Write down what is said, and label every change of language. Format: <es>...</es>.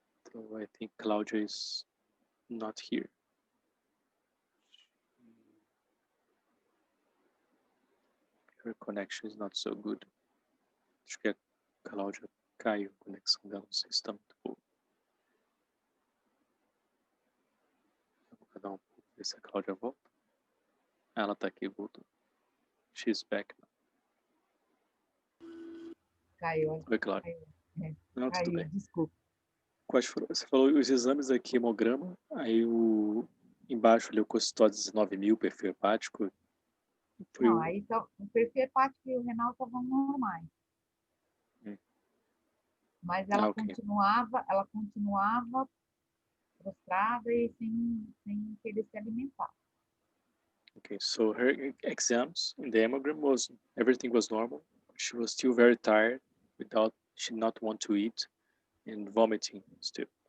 <en>So I think Claudia is not here. Her connection is not so good.</en> <pt>Acho que a Cláudia caiu. A conexão dela não sei se está muito boa. Vou dar um pouco, ver se a Cláudia volta. Ela tá aqui, voltou.</pt> <en>She's back now.</en> <pt>Caiu. Oi, Cláudia. Não, tudo bem. Desculpa. Quais foram? Você falou os exames aqui, hemograma, aí embaixo leucocitose 19.000, perfil hepático. Não, aí o perfil hepático e o renal estavam normais. Mas ela continuava prostrada e sem querer se alimentar.</pt> <en>Okay, so her exams in the hemogram everything was normal. She was still very tired, she did not want to eat and vomiting still.</en>